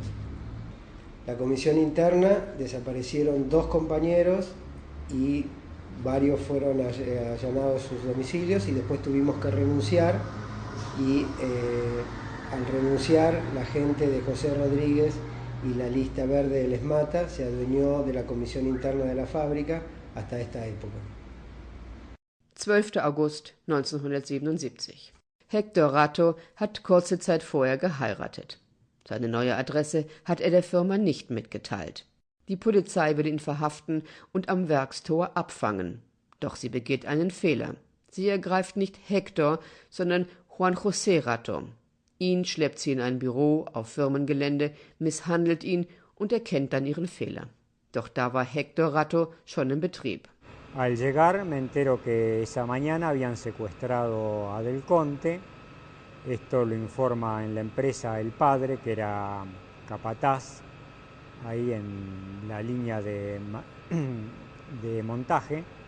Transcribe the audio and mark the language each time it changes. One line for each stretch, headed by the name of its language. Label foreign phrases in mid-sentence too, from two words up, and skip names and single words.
Spanish: La comisión interna desaparecieron 2 compañeros y varios fueron allanados sus domicilios y después tuvimos que renunciar y al renunciar la gente de José Rodríguez y la lista verde del ESMATA se adueñó de la comisión interna de la fábrica hasta esta época.
German: 12. August 1977. Hector Rato hat kurze Zeit vorher geheiratet. Seine neue Adresse hat er der Firma nicht mitgeteilt. Die Polizei will ihn verhaften und am Werkstor abfangen. Doch sie begeht einen Fehler. Sie ergreift nicht Hector, sondern Juan José Rato. Ihn schleppt sie in ein Büro auf Firmengelände, misshandelt ihn und erkennt dann ihren Fehler. Doch da war Hector Rato schon im Betrieb.
Spanish: Al llegar me entero que esa mañana habían secuestrado a Del Conte. Esto lo informa en la empresa el padre, que era capataz, ahí en la línea de montaje.